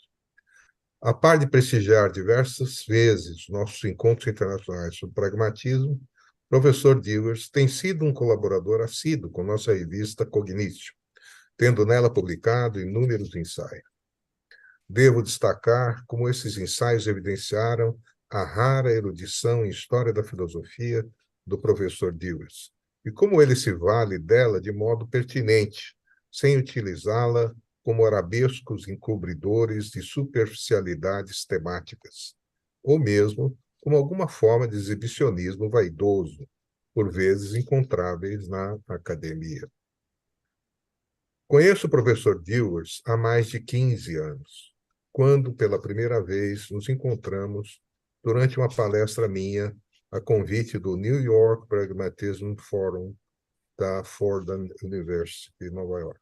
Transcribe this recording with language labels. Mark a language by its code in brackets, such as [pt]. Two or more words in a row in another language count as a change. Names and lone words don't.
[pt] A par de prestigiar diversas vezes nossos encontros internacionais sobre pragmatismo, o professor Dilworth tem sido um colaborador assíduo com nossa revista Cognitio, tendo nela publicado inúmeros ensaios. Devo destacar como esses ensaios evidenciaram a rara erudição em história da filosofia do professor Dilworth, e como ele se vale dela de modo pertinente, sem utilizá-la como arabescos encobridores de superficialidades temáticas, ou mesmo como alguma forma de exibicionismo vaidoso, por vezes encontráveis na academia. Conheço o professor Dilworth há mais de 15 anos, quando, pela primeira vez, nos encontramos durante uma palestra minha a convite do New York Pragmatism Forum da Fordham University, de Nova York.